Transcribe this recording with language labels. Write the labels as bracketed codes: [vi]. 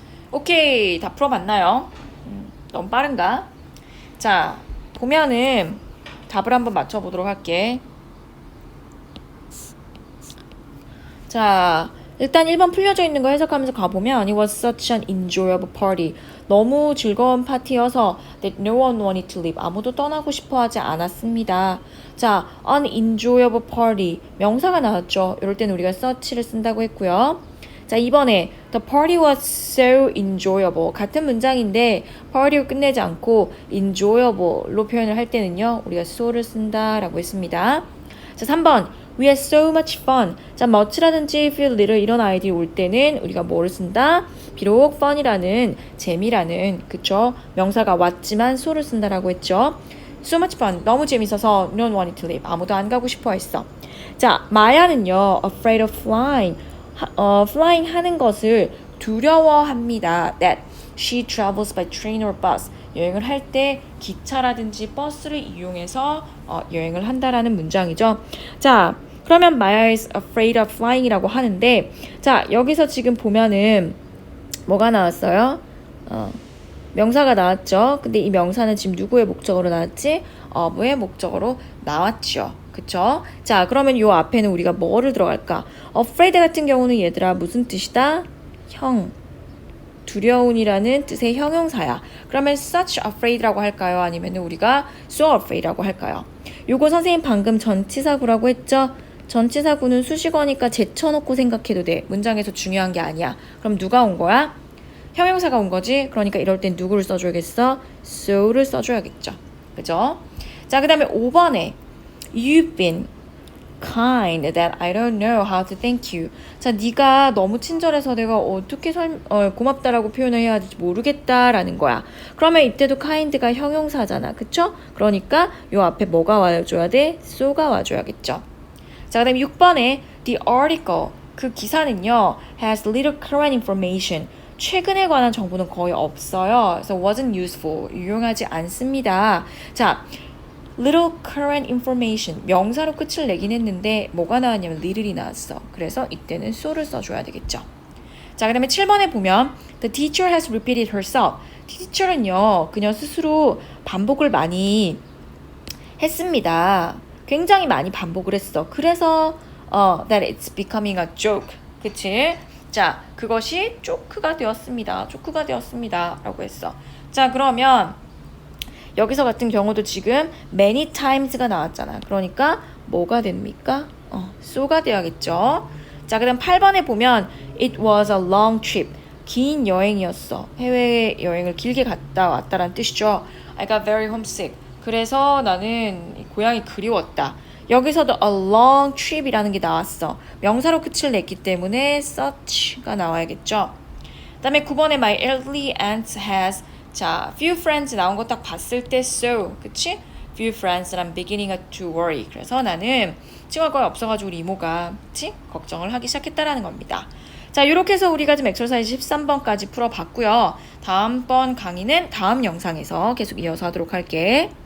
[ko] 오케이, 다 풀어봤나요? 너무 빠른가? 자, 보면은 답을 한번 맞춰보도록 할게. 자, 일단 1번 풀려져 있는 거 해석하면서 가보면 [en] It was such an enjoyable party. [ko] 너무 즐거운 파티여서 [en] that no one wanted to leave. [ko] 아무도 떠나고 싶어 하지 않았습니다. 자, an enjoyable party. 명사가 나왔죠. 이럴 때는 우리가 such를 쓴다고 했고요. 자, 이번에 [en] The party was so enjoyable. [ko] 같은 문장인데 party로 끝내지 않고 enjoyable로 표현을 할 때는요. 우리가 so를 쓴다라고 했습니다. 자, 3번 [en] We had so much fun. [ko] 자, much라든지 feel little 이런 아이들이 올 때는 우리가 뭐를 쓴다? 비록 fun이라는 재미라는 그쵸? 명사가 왔지만 so를 쓴다라고 했죠. [en] So much fun. [ko] 너무 재밌어서 [en] no one wanted to leave. [ko] 아무도 안 가고 싶어 했어. 자, 마야는요. [en] afraid of flying. [ko] flying 하는 것을 두려워합니다. [en] That she travels by train or bus. [ko] 여행을 할 때 기차라든지 버스를 이용해서 여행을 한다라는 문장이죠. 자, 그러면 Maya is afraid of flying이라고 하는데 자, 여기서 지금 보면은 뭐가 나왔어요? 명사가 나왔죠. 근데 이 명사는 지금 누구의 목적어로 나왔지? of의 목적어로 나왔죠. 그쵸? 자, 그러면 요 앞에는 우리가 뭐를 들어갈까? afraid 같은 경우는 얘들아 무슨 뜻이다? 두려운이라는 뜻의 형용사야. 그러면 such afraid라고 할까요? 아니면 우리가 so afraid라고 할까요? 요거 선생님 방금 전치사구라고 했죠? 전치사구는 수식어니까 제쳐놓고 생각해도 돼. 문장에서 중요한 게 아니야. 그럼 누가 온 거야? 형용사가 온 거지? 그러니까 이럴 땐 누구를 써줘야겠어? so를 써줘야겠죠. 그죠? 자, 그 다음에 5번에 [en] You've been kind that I don't know how to thank you. [ko] 자, 네가 너무 친절해서 내가 어떻게 고맙다라고 표현을 해야 할지 모르겠다라는 거야. 그러면 이때도 kind가 형용사잖아. 그쵸? 그러니까 요 앞에 뭐가 와줘야 돼? so가 와줘야겠죠. 자, 그 다음에 6번에 [en] the article. [ko] 그 기사는요 [en] has little current information. [ko] 최근에 관한 정보는 거의 없어요. 그래서 [en] wasn't useful. [ko] 유용하지 않습니다. 자, little current information 명사로 끝을 내긴 했는데 뭐가 나왔냐면 little이 나왔어. 그래서 이때는 so를 써줘야 되겠죠. 자, 그 다음에 7번에 보면 [en] the teacher has repeated herself. [ko] teacher은요 그녀 스스로 반복을 많이 했습니다. 굉장히 많이 반복을 했어. 그래서 [en] that it's becoming a joke. [ko] 그치? 자, 그것이 조크가 되었습니다. 조크가 되었습니다 라고 했어. 자, 그러면 여기서 같은 경우도 지금 many times가 나왔잖아. 그러니까 뭐가 됩니까? so가 되어야겠죠. 자, 그 다음 8번에 보면 [en] it was a long trip. [ko] 긴 여행이었어. 해외여행을 길게 갔다 왔다라는 뜻이죠. [en] I got very homesick. [ko] 그래서 나는 고향이 그리웠다. 여기서도 a long trip이라는 게 나왔어. 명사로 끝을 냈기 때문에 such가 나와야겠죠. 그 다음에 9번에 [en] my elderly aunt has [ko] 자, few friends 나온 거 딱 봤을 때 so 그치? [en] few friends란 beginning to worry. [ko] 그래서 나는 친구가 거의 없어가지고 우리 이모가 그치? 걱정을 하기 시작했다라는 겁니다. 자, 이렇게 해서 우리가 지금 엑서사이즈 13번까지 풀어봤고요. 다음번 강의는 다음 영상에서 계속 이어서 하도록 할게.